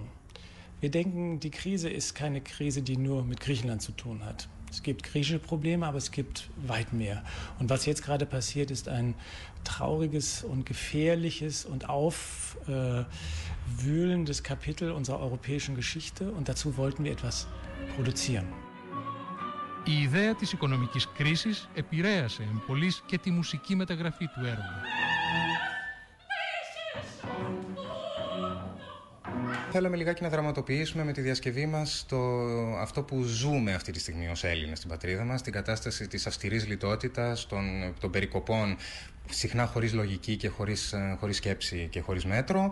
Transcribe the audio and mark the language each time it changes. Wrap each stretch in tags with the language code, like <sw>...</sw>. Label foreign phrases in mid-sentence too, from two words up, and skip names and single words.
<de>Wir denken, die Krise ist keine Krise, die nur mit Griechenland zu tun hat. Es gibt griechische Probleme, aber es gibt weit mehr. Und was jetzt gerade passiert, ist ein trauriges und gefährliches und aufwühlendes Kapitel unserer europäischen Geschichte. Und dazu wollten wir etwas produzieren.</de> <el>Η ιδέα της οικονομικής κρίσης επηρέασε εμπολής και τη μουσική μεταγραφή του έργου. Θέλαμε λιγάκι να δραματοποιήσουμε με τη διασκευή μας αυτό που ζούμε αυτή τη στιγμή ως Έλληνες στην πατρίδα μας, την κατάσταση της αυστηρής λιτότητας, των περικοπών, συχνά χωρίς λογική και χωρίς σκέψη και χωρίς μέτρο.</el>